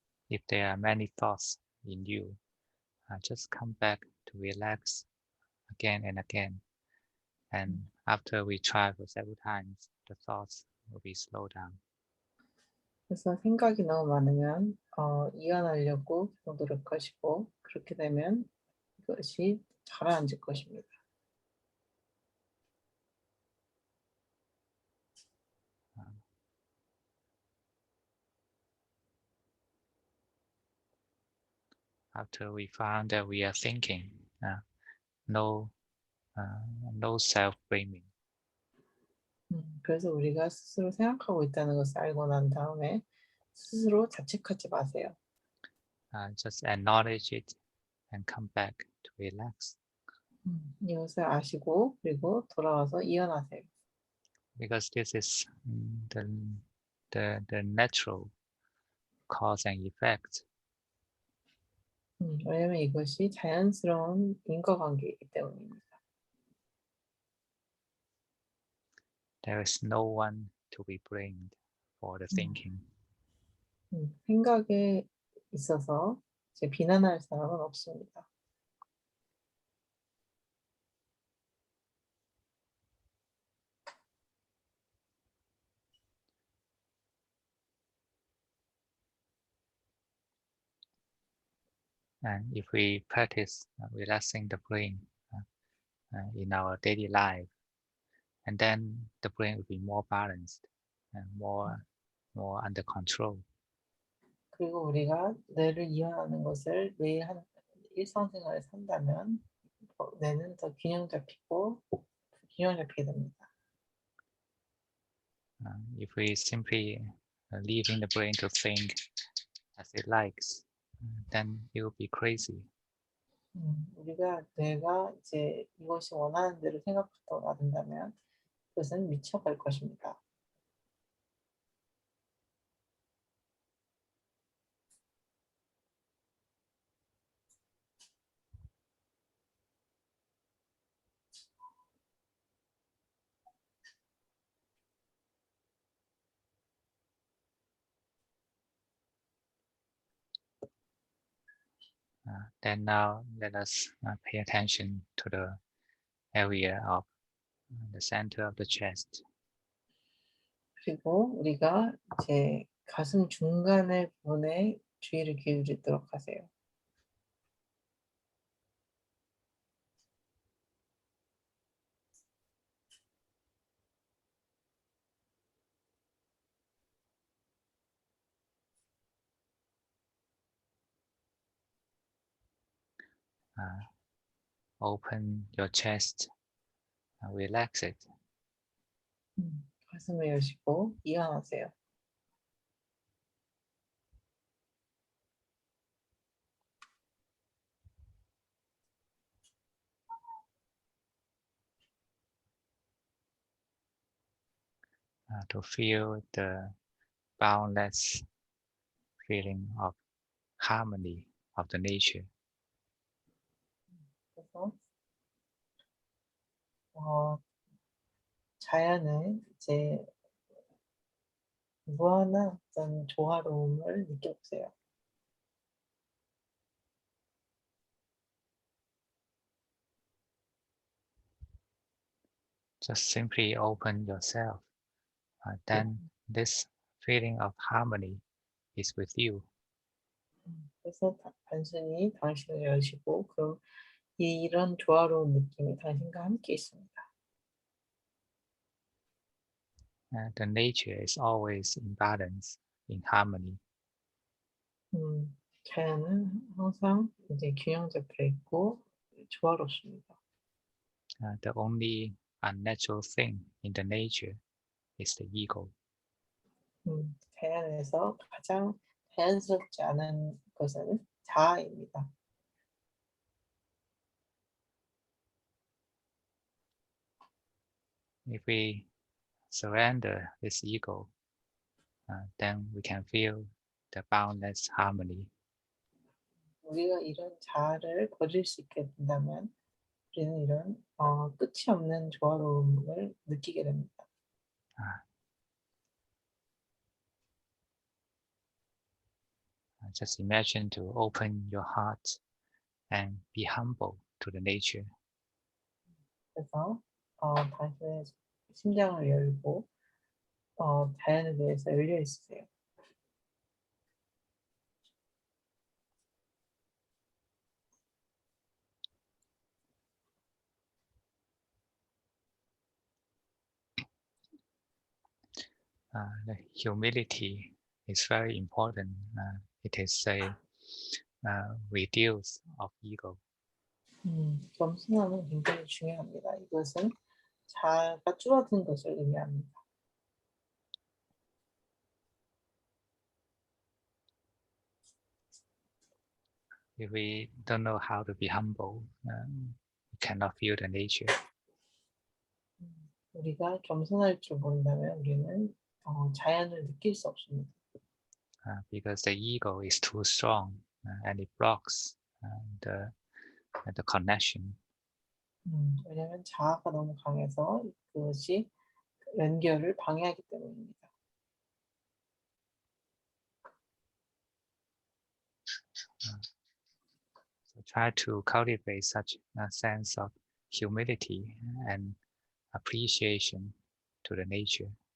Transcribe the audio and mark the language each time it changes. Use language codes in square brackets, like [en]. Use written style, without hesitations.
[en] If there are many thoughts in you, just come back to relax again and again, and After we try for several times, the thoughts will be slowed down. [ko] 그래서 생각이 너무 많으면 이완하려고 계속 노력하시고 그렇게 되면 이것이 가라앉을 것입니다. [en] After we found that we are thinking, no, no self-blaming. [ko] 그래서 우리가 스스로 생각하고 있다는 것을 알고 난 다음에 스스로 자책하지 마세요. [en] Just acknowledge it and come back to relax. [ko] 이것을 아시고 그리고 돌아와서 이완하세요. [en] Because this is the natural cause and effect. [ko] 왜냐하면 이것이 자연스러운 인과관계이기 때문입니다. [en] There is no one to be blamed for the thinking. [ko] 생각에 있어서 비난할 사람은 없습니다. [en] And if we practice relaxing the brain in our daily life, and then the brain will be more balanced and more under control. [ko] 그리고 우리가 뇌를 이완하는 것을 매일 일상생활에 산다면 뇌는 더 균형 잡히게 됩니다. [en] If we simply leaving the brain to think as it likes, then it will be crazy. [ko] 우리가 뇌가 이제 이것이 원하는 대로 생각하다가 놔둔다면 그것은 미쳐갈 것입니다. [en] Then now let us pay attention to the area of the center of the chest. [ko] 그리고 우리가 이제 가슴 중간의 부분에 주의를 기울이도록 하세요. [en] Open your chest, relax it. [ko] 가슴을 여시고 이완하세요. [en] To feel the boundless feeling of harmony of the nature. [ko] 그래서 자연의 이제 무한한 어떤 조화로움을 느껴보세요. [en] Just simply open yourself. Then this feeling of harmony is with you. [ko] 그래서 단순히 당신을 여시고 그럼 이런 조화로운 느낌이 당신과 함께 있습니다. [en] The nature is always in balance, in harmony. [ko] 자연은 항상 이제 균형 잡혀 있고 조화롭습니다. [en] The only unnatural thing in the nature is the ego. [ko] 자연에서 가장 자연스럽지 않은 것은 자아입니다. [en] If we surrender this ego, then we can feel the boundless harmony. [ko] 우리가 이런 자아를 버릴 수 있게 된다면 우리는 이런 끝이 없는 조화로움을 느끼게 됩니다. [en] Just imagine to open your heart and be humble to the nature. [ko] 그래서 당신의 심장을 열고 자연에 대해서 열려 있으세요. [en] The humility is very important. It is a reduce of ego. [ko] 겸손함은 굉장히 중요합니다. 이것은 자아가 줄어든 것을 의미합니다. [en] If we don't know how to be humble, we cannot feel the nature. [ko] 우리가 겸손할 줄 모른다면 우리는 자연을 느낄 수 없습니다. [en] Because the ego is too strong and it blocks the connection. [ko] 왜냐하면 자아가 너무 강해서 그것이 연결을 방해하기 때문입니다. [en] So try to cultivate such a sense of humility and appreciation to the nature.